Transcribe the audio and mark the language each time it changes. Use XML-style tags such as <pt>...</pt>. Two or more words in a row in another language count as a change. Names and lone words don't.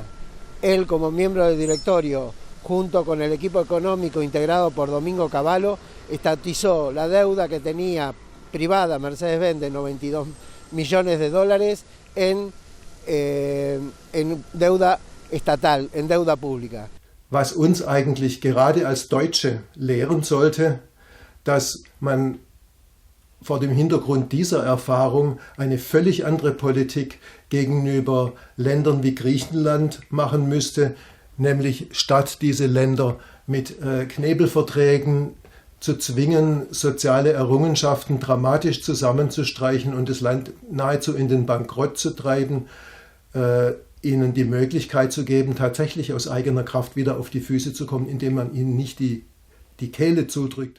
<es>Él, como miembro del directorio, junto con el equipo económico integrado por Domingo Cavallo, estatizó la deuda que tenía privada Mercedes-Benz de 92 millones de dólares en deuda estatal, en deuda pública.</es> <de>Was uns eigentlich gerade als Deutsche lehren sollte, dass man vor dem Hintergrund dieser Erfahrung eine völlig andere Politik gegenüber Ländern wie Griechenland machen müsste, nämlich statt diese Länder mit Knebelverträgen zu zwingen, soziale Errungenschaften dramatisch zusammenzustreichen und das Land nahezu in den Bankrott zu treiben, ihnen die Möglichkeit zu geben, tatsächlich aus eigener Kraft wieder auf die Füße zu kommen, indem man ihnen nicht die Kehle zudrückt.</de>